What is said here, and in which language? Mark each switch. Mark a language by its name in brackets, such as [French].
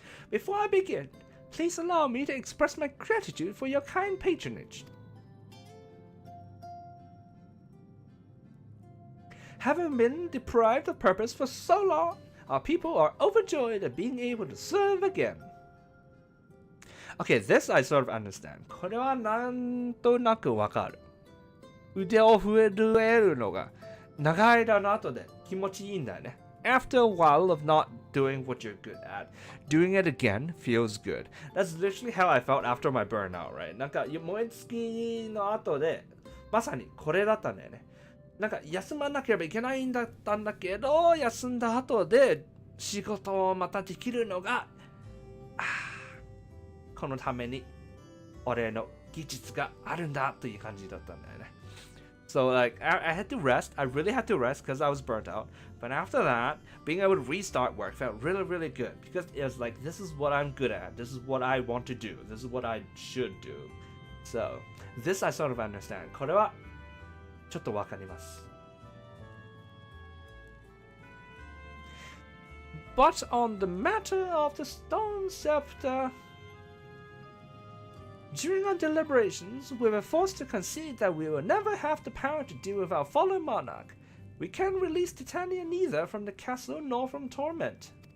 [English] Before I begin, please allow me to express my gratitude for your kind patronage. Having been deprived of purpose for so long, our people are overjoyed at being able to serve again. Okay, this I sort of understand. [Japanese] これはなんとなくわかる。腕を震えるのが長い間の後で気持ちいいんだよね。 [English] after a while of not doing what you're good at, doing it again feels good. That's literally how I felt after my burnout, right? [Japanese] なんか燃え尽きの後でまさにこれだったんだよね。なんか休まなければいけないんだったんだけど、休んだ後で仕事をまたできるのが、このために俺の技術があるんだという感じだったんだよね。 [English] So like I had to rest. I really had to rest because I was burnt out. But after that, being able to restart work felt really, really good because it was like, this is what I'm good at. This is what I want to do. This is what I should do. So this I sort of understand. [Japanese] これはちょっとわかります。 [English] But on the matter of the stone scepter, during our deliberations, we were forced to concede that we will never have the power to deal with our fallen monarch. We can't release Titania neither from the castle nor from torment.